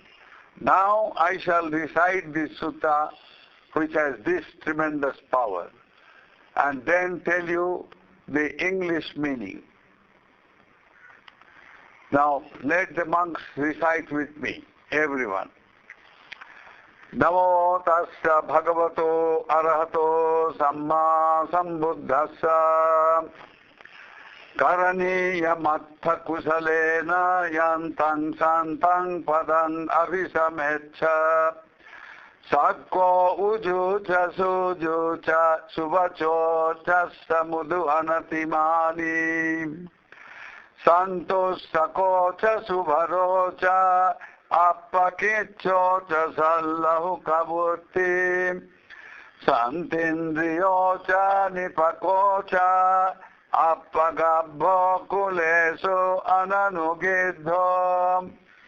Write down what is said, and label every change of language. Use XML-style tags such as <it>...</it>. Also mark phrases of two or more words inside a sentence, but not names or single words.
<en>Now I shall recite this sutta, which has this tremendous power, and then tell you the English meaning. Now, let the monks recite with me, everyone.</en> <pi>Namo tassa bhagavato arahato samma sambuddhassa Karaniya Metta Kusalena yantang santang padan abhisamecha Sakko ujucha sujucha suvachocha samudu anatimani Santos sakocha subharocha appakichocha sallahu kabutti Santindriyocha nipakocha appagabho kuleso ananugidho</pi>